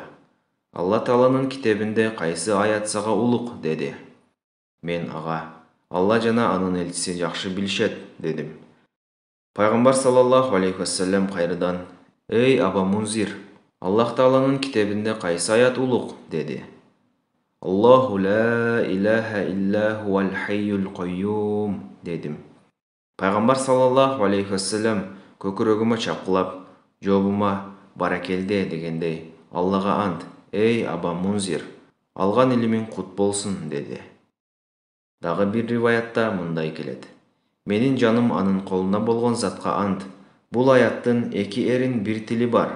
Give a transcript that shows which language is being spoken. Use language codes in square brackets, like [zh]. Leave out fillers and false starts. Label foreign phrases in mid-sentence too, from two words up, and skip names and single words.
[ky] Алла Тааланын китебинде кайсы аят сага улук деди. Мен ага: Алла жана анын элчиси жакшы билишет дедим. Пайгамбар [ar] صلى الله عليه وسلم [ky] кайрыдан: Эй Аба Мунзир, Аллах Тааланын китебинде кайсы аят улук деди. [ar] الله لا إله إلا هو الحي القيوم. [ky] Пайгамбар [ar] صلى الله عليه وسلم [ky] көкүрөгүмө чапкылап, жообума баракелде дегендей: Аллага ант, эй Аба Мунзир, алган илимиң кут болсун деди. Дагы бир риваятта мындай келет: Менин жаным анын колунда болгон затка ант, бул аяттын эки эрин бир тили бар.